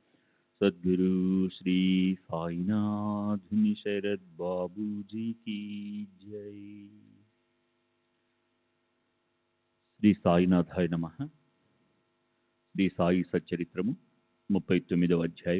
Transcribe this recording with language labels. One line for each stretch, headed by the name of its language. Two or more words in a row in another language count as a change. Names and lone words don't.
Hindi: सद्गुरु श्री साईनाथ शरद बाबू जी की जय।
Sanskrit: శ్రీ సాయినాథాయ నమః.
Telugu: శ్రీ సాయి సచ్చరిత్రము 39వ అధ్యాయం.